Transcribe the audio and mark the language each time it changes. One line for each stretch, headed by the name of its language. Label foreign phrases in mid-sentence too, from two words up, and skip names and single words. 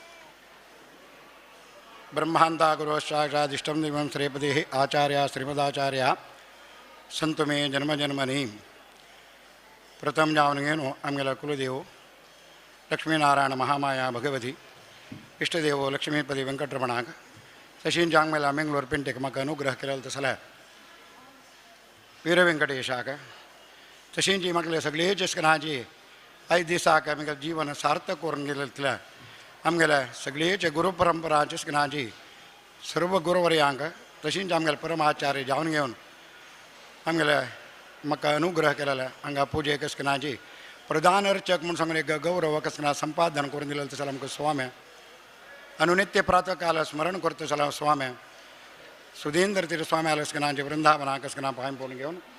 Sanskrit: ब्रह्मांता गुरुश्चादिष्टं दिवं श्रीपतिः आचार्य श्रीमदाचार्य संतु मे जन्मजन्मनि.
Konkani: प्रथम जावनगेनो आमगेल कुलदेव लक्ष्मीनारायण महामाया भगवती इष्टदेव लक्ष्मीपदी वेंकटरमणाक तशीं जांगमेला मंगळूर पेंटेक म्हाका अनुग्रह केलेलो तसल्या वीर व्यंकटेशाक तशीं जी म्हाका सगळीं इस्कनाची आयज दिसाक आमगे जीवन सार्थक करून गेलेल्या आमगेल्या सगळींचे गुरू परंपराची इस्कनाची सर्व गुरुवर्यांक तशींच आमगेले परमाचार्य जावन घेवन आमगेले म्हाका अनुग्रह केलेले हांगा पुजेक इस्कनाची प्रधान अर्चक म्हणून सांगून एक गौरव कसकना संपादन करून दिलेलो तसल्या आमकां स्वामी अनुनित्य प्रातःकाल स्मरण करता जाल्यार स्वामी सुधींद्र तीर्थ स्वामी आलस्कनाचे वृंदावनाक अस्कना पांय पडून घेवन